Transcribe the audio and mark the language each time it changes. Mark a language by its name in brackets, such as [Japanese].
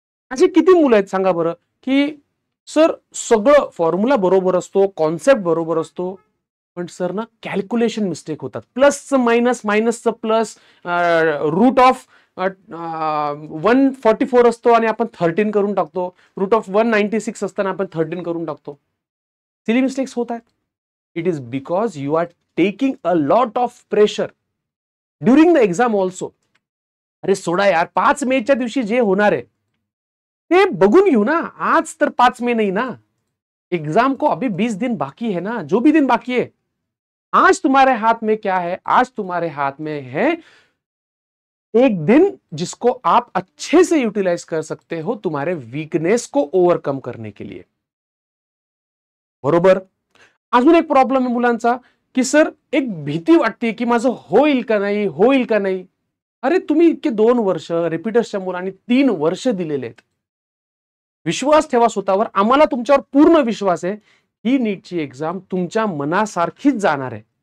[Marathi] अशी किती मुलं आहेत सांगा बरं, की सर सगळं फॉर्म्युला बरोबर असतो, कॉन्सेप्ट बरोबर असतो, पण सर ना कॅल्क्युलेशन मिस्टेक होतात. प्लसचं मायनस, मायनसचं प्लस, रूट ऑफ 144 असतो आणि आपण 13 करून टाकतो. रूट ऑफ 196 असताना आपण 13 करून टाकतो. सिली मिस्टेक्स होत आहेत. [English] It is because you are taking a lot of pressure during the exam also. [Marathi] अरे सोडा यार, 5 मेच्या दिवशी जे होणार आहे ते बघून घेऊ ना. [Hindi] आज तर 5 मे नहीं ना. एग्जाम को अभी 20 दिन बाकी है ना. जो भी दिन बाकी है, आज तुम्हारे हाथ में क्या है? आज तुम्हारे हाथ में है एक दिन जिसको आप अच्छे से यूटिलाइज कर सकते हो तुम्हारे वीकनेस को ओव्हरकम करने के लिए. [Marathi] बरोबर. अजून एक प्रॉब्लेम आहे मुलांचा, की सर एक भीती वाटते, की माझं होईल का नाही, होईल का नाही. अरे तुम्ही इतके 2 वर्ष रिपीटर्सच्या मुलांनी 3 वर्ष दिलेले आहेत. विश्वास ठेवा स्वतःवर. आम्हाला तुमच्यावर पूर्ण विश्वास आहे. ही नीटची एक्झाम तुमच्या मनासारखीच जाणार आहे.